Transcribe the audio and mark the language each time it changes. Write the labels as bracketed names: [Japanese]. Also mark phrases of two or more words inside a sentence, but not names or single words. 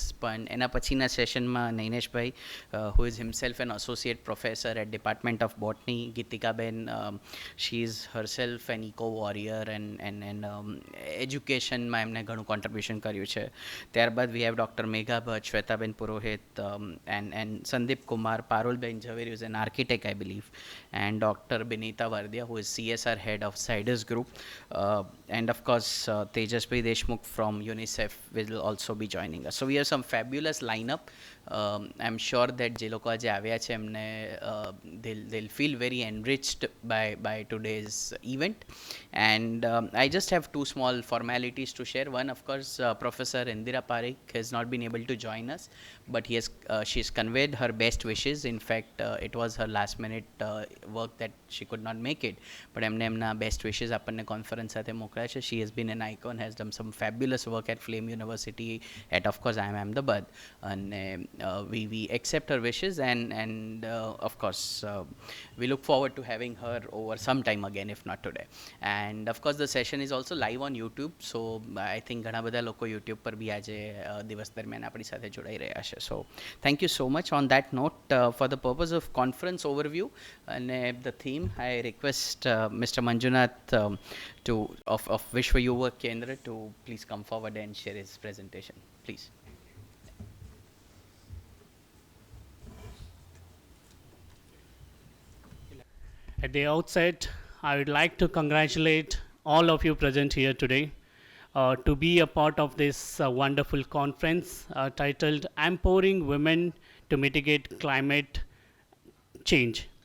[Gujarati] પણ એના પછીના સેશનમાં નૈનેશભાઈ, [English] who is himself an associate professor at department of botany, ગીતિકાબેન, she is herself an eco warrior and [Gujarati] એજ્યુકેશનમાં એમને ઘણું કોન્ટ્રીબ્યુશન કર્યું છે. [English] ત્યારબાદ we have Doctor Megha Bhatt, Shwetaben Purohit, and Sandeep Kumar, Parulben Zaveri is an architect I believe, and Dr. Benita Vardia, who is CSR head of Sidus Group, and of course Tejasbhai Deshmukh from UNICEF will also be joining us. So we have some fabulous lineup. I'm sure that [Gujarati] જે લોકો આજે આવ્યા છે એમને [English] they'll feel very enriched by today's event. And I just have two small formalities to share. One, of course, Professor Indira Parekh has not been able to join us, but she's conveyed her best wishes. In fact, it was her last minute work that she could not make it, but [Gujarati] એમને એમના [English] best wishes [Gujarati] આપણને કોન્ફરન્સ સાથે મોકલ્યા છે. [English] She has been an icon, has done some fabulous work at Flame University, at of course IIM Ahmedabad, and we accept her wishes, and of course we look forward to having her over some time again, if not today. And of course the session is also live on YouTube, so I think [Gujarati] ઘણા બધા લોકો YouTube પર બી આજે દિવસ દરમિયાન આપણી સાથે જોડાઈ રહ્યા છે. [English] So thank you so much. On that note, for the purpose of conference overview and the theme, I request Mr. Manjunath of Vishwa Yuva Kendra to please come forward and share his presentation, please. At the outset, I would like to congratulate all of you present here today to be a part of this wonderful conference titled Empowering Women to Mitigate Climate Change.